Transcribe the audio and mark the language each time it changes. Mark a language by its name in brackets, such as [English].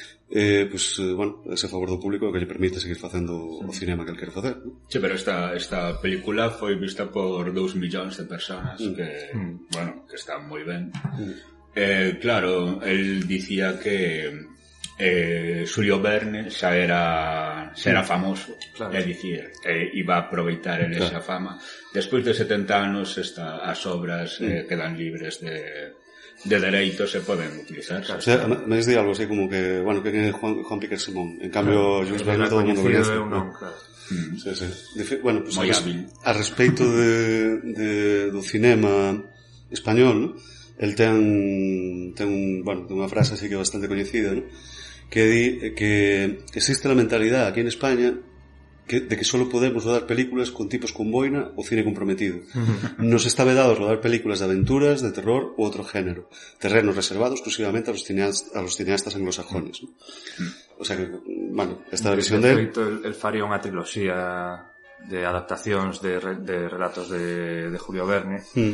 [Galician] Pues, bueno, ese favor do público que lle permite seguir facendo o cinema que el quere facer, ¿no? Sí, pero esta película foi vista por 2 millóns de personas que, bueno, que están moi ben. Claro, el dicía que Xulio Verne xa era famoso, claro. É dicir, iba a aproveitar esa fama. Despois de 70 anos as obras quedan libres de dereitos se poden utilizar. Claro, o sea, me di algo así como que, bueno, que é Juan Piquer Simón. En cambio, Jules Verne todo o mundo coñece. Sí, sí. Bueno, pues a respeito do cinema español, ¿no? El ten unha frase así que é bastante coñecida, ¿no? Que di que [Spanish] existe la mentalidad aquí en España de que solo podemos rodar películas con tipos con boina o cine comprometido. Nos está vedado rodar películas de aventuras, de terror u otro género, terrenos reservados exclusivamente a los cineastas anglosajones, ¿no? O sea que, bueno, esta visión de él... [Galician] El faría unha triloxía de adaptacións de relatos de Julio Verne.